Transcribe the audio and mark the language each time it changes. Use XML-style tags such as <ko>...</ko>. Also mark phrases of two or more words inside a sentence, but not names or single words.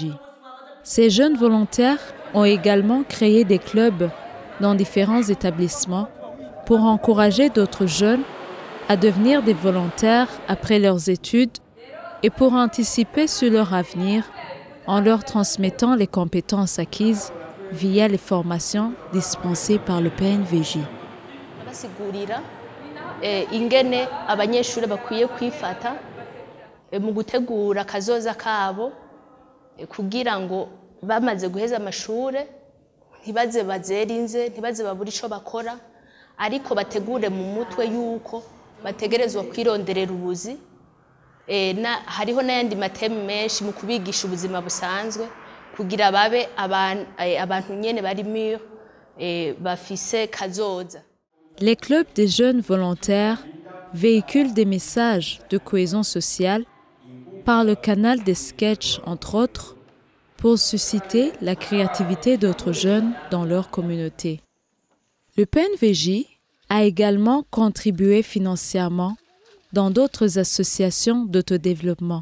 <fr>Ces jeunes volontaires ont également créé des clubs dans différents établissements pour encourager d'autres jeunes à devenir des volontaires après leurs études et pour anticiper sur leur avenir en leur transmettant les compétences acquises via les formations dispensées par le PNVJ.</fr> <rn>Ingene abanyeshuri bakwiye kwifata mu gutegura kazoza kabo kugira ngo bamaze guheza amashure ntibaze bazerinze ntibaze babura ico bakora ariko bategure mu mutwe yuko bategerezwa kwironderera ubuzi hariho n'ayandi mateme menshi mu kubigisha ubuzima busanzwe kugira babe abantu nyene bari mûr bafise kazoza.</rn> <fr>Les clubs des jeunes volontaires véhiculent des messages de cohésion sociale par le canal des sketchs, entre autres, pour susciter la créativité d'autres jeunes dans leur communauté. Le PNVJ a également contribué financièrement dans d'autres associations d'autodéveloppement.</fr>